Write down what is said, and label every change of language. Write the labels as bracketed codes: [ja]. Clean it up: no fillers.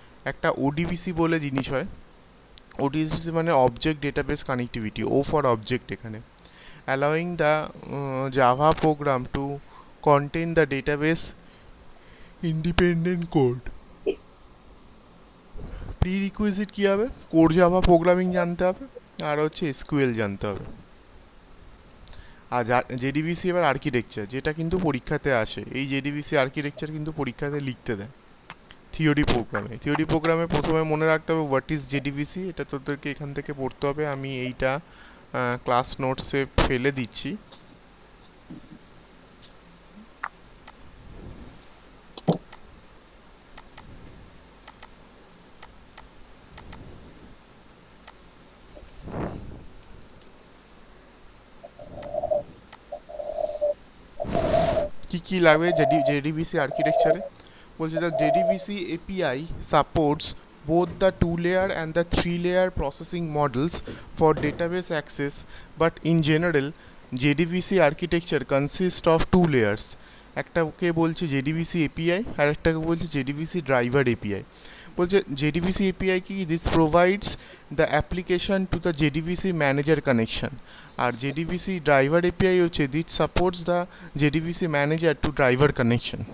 [bn] একটা ODBC বলে জিনিস হয়, [en] ODBC মানে Object Database Connectivity, O for Object [bn] এখানে, [en] allowing the Java program to contain the database independent code. [bn] Prerequisite কী হবে, কোর জাভা প্রোগ্রামিং জানতে হবে আর হচ্ছে এসকিউএল জানতে হবে। আর জেডিবিসি এবার আর্কিটেকচার, যেটা কিন্তু পরীক্ষাতে আসে, এই জেডিবিসি আর্কিটেকচার কিন্তু পরীক্ষাতে লিখতে দেয় থিওরি প্রোগ্রামে প্রথমে মনে রাখতে হবে [en] what is JDBC, [bn] এটা তোদেরকে এখান থেকে পড়তে হবে, আমি এইটা ক্লাস নোটসে ফেলে দিচ্ছি। কি লাগবে জেডিবিসি আর্কিটেকচারে, বলছে [en] The JDBC API supports both the 2-layer and the 3-layer processing models for database access, but in general JDBC architecture consists of 2 layers. [bn] একটাকে বলছে JDBC API আর একটাকে বলছে JDBC driver API। বলছে JDBC API কি, [en] this provides the application to the JDBC manager connection, [bn] আর JDBC driver API হচ্ছে [en] this supports the JDBC manager to driver connection।